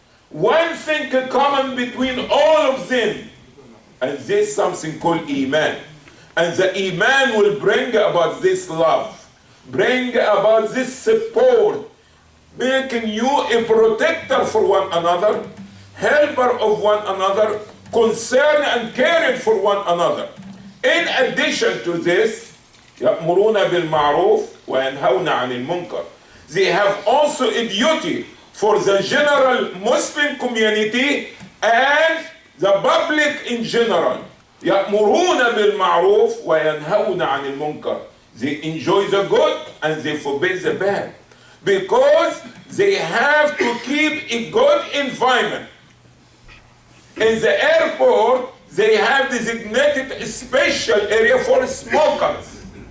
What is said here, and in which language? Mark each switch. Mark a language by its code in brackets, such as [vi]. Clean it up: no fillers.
[en] One thing common between all of them, and this is something called Iman. And the Iman will bring about this love, bring about this support, making you a protector for one another, helper of one another, concerned and caring for one another. In addition to this, [ar] يأمرون بالمعروف وينهون عن المنكر. [en] They have also a duty for the general Muslim community and the public in general. [ar] يأمرون بالمعروف وينهون عن المنكر. [en] They enjoy the good and they forbid the bad, because they have to keep a good environment. In the airport, they have designated a special area for smokers.